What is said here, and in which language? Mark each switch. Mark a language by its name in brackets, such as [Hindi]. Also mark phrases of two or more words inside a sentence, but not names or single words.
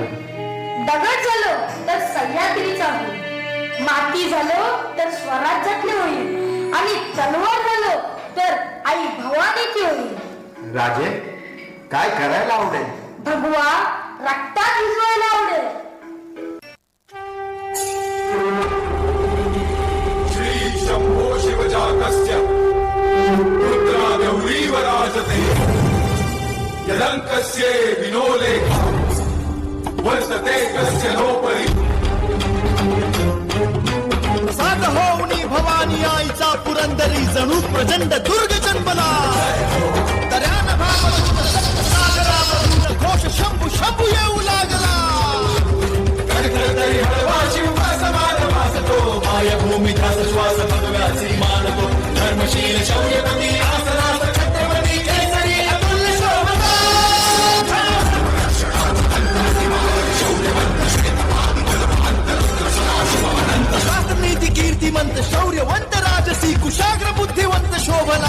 [Marathi] दगड झालो तर सह्याद्रीचा होईल, माती झालो तर स्वराज्यातले होईल आणि तलवार झालो तर आई भवानीची होईल. राजे, काय करायला आवडेल? भगवा रक्तात भिजवायला आवडेल. [Sanskrit] श्री शंभो शिवजातस्य रुद्रा गौरीव राजते यदङ्कस्य विनोलेखा वर्तते कस्य नोपरि. [Marathi] सात होऊनी भवानी आईचा पुरंदरी जणू प्रचंड दुर्ग जन्मला. तऱ्यान सागरावरून घोष शंभू शंभू येऊ लागला. गणगणतरी हळवा शिव समान वासतो मायभूमी ध्यास श्वास भगव्याची मानतो. धर्मशील शौर्यपती आसनास छत्रपती केसरी अतुल्य शोभता. शास्त्रनीती कीर्तिमंत शौर्यवंत राजसी कुशाग्र बुद्धिवंत शोभला.